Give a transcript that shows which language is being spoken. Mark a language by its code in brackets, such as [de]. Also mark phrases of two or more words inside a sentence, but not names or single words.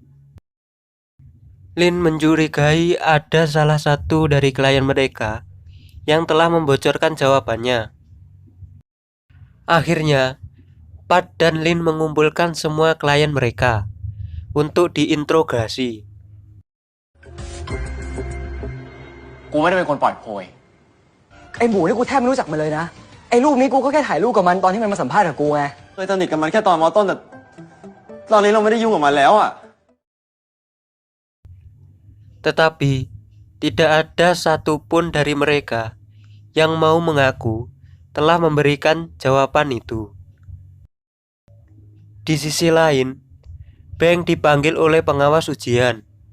[id] Lin mencurigai ada salah satu dari klien mereka yang telah membocorkan jawabannya. Akhirnya, Pat dan Lin mengumpulkan semua klien mereka untuk diinterogasi. [th] กูไม่ได้เป็นคนปล่อยโพย ไอ้หมูนี่กูแทบไม่รู้จักมันเลยนะ ไอ้รูปนี้กูก็แค่ถ่ายรูปกับมันตอนที่มันมาสัมภาษณ์กับกูไง เคยสนิทกับมันแค่ตอนม. ต้นแต่ตอนนี้เราไม่ได้ยุ่งกับมันแล้วอ่ะ [id] Tetapi, tidak ada satupun dari mereka yang mau mengaku telah memberikan jawaban itu. Di sisi lain, Beng dipanggil oleh pengawas ujian.